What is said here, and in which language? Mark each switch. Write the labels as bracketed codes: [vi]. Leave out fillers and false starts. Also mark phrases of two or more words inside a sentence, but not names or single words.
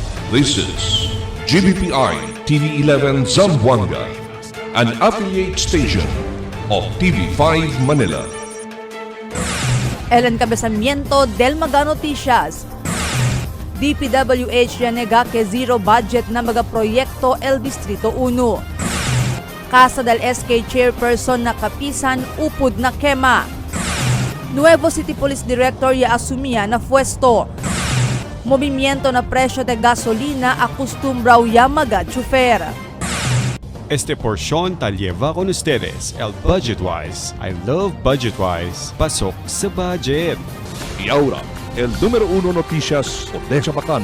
[en] This is GBPI TV11 Zamboanga, an affiliate station of TV5 Manila. [cbk] El encabezamiento del Mga Noticias. DPWH yanega que [en] zero budget [cbk] na mga proyekto El Distrito 1. Casa del SK Chairperson na kapisan upod na kema. Nuevo City Police Director ya asumia na pwesto. Movimiento na presyo de gasolina acostumbrao ya mga tsufer. Este porción tal lleva con ustedes el Budgetwise. [en] I love Budgetwise. [tl] Pasok sa budget. [cbk] Y ahora, el número 1 noticias de Chabacano.